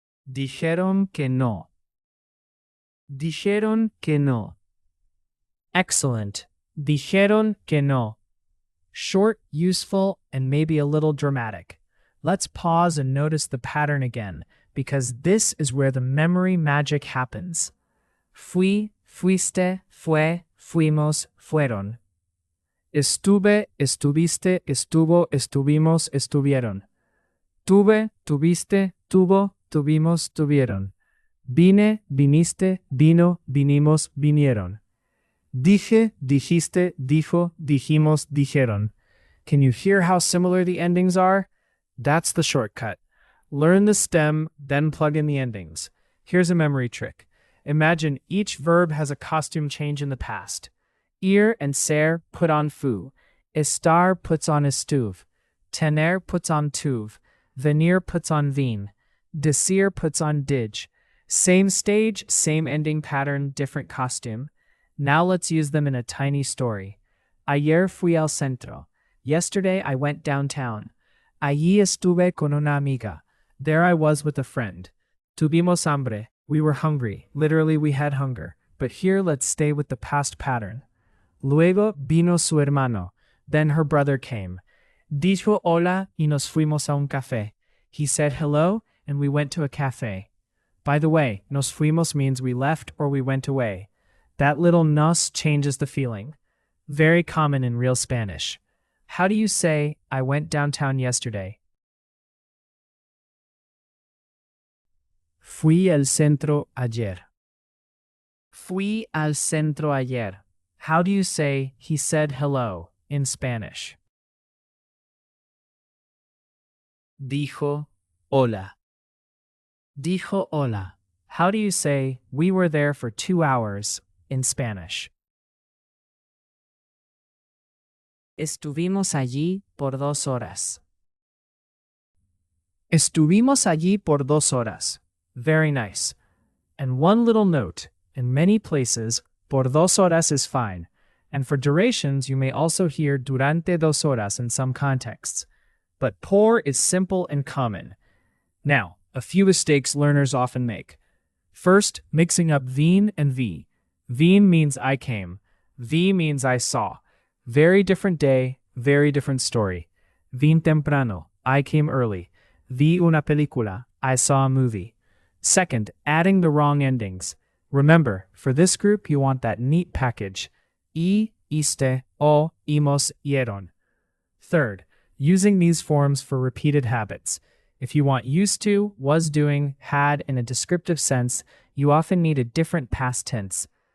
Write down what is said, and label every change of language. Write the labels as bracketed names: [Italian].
[Spanish] Dijeron que no. Dijeron que no. Excellent. Dijeron que no. [English] Short, useful, and maybe a little dramatic. Let's pause and notice the pattern again, because this is where the memory magic happens. [Spanish] Fui, fuiste, fue, fuimos, fueron. Estuve, estuviste, estuvo, estuvimos, estuvieron. Tuve, tuviste, tuvo, tuvimos, tuvieron. Vine, viniste, vino, vinimos, vinieron. Dije, dijiste, dijo, dijimos, dijeron. [English] Can you hear how similar the endings are? That's the shortcut. Learn the stem, then plug in the endings. Here's a memory trick. Imagine each verb has a costume change in the past. Ir and ser put on fu. Estar puts on estuve. Tener puts on tuve. Venir puts on vin. Decir puts on dig. Same stage, same ending pattern, different costume. Now let's use them in a tiny story. [Spanish] Ayer fui al centro. [English] Yesterday I went downtown. [Spanish] Allí estuve con una amiga. [English] There I was with a friend. [Spanish] Tuvimos hambre. [English] We were hungry. Literally, we had hunger. But here let's stay with the past pattern. [Spanish] Luego vino su hermano. [English] Then her brother came. [Spanish] Dijo hola y nos fuimos a un café. [English] He said hello and we went to a café. By the way, [Spanish] nos fuimos [English] means we left or we went away. That little nos changes the feeling. Very common in real Spanish. How do you say, I went downtown yesterday? [Spanish] Fui al centro ayer. Fui al centro ayer. [English] How do you say, he said hello in Spanish? [Spanish] Dijo hola. Dijo hola. [English] How do you say, we were there for 2 hours in Spanish? [Spanish] Estuvimos allí por 2 horas. Estuvimos allí por 2 horas. [English] Very nice. And one little note, in many places, [Spanish] por 2 horas [English] is fine. And for durations, you may also hear [Spanish] durante 2 horas [English] in some contexts. But por is simple and common. Now, a few mistakes learners often make. First, mixing up vin and vi. Vin means I came. Vi means I saw. Very different day, very different story. [Spanish] Vin temprano, [English] I came early. [Spanish] Vi una película, [English] I saw a movie. Second, adding the wrong endings. Remember, for this group, you want that neat package. I, iste, o, imos, ieron. Third, using these forms for repeated habits. If you want used to, was doing, had in a descriptive sense, you often need a different past tense.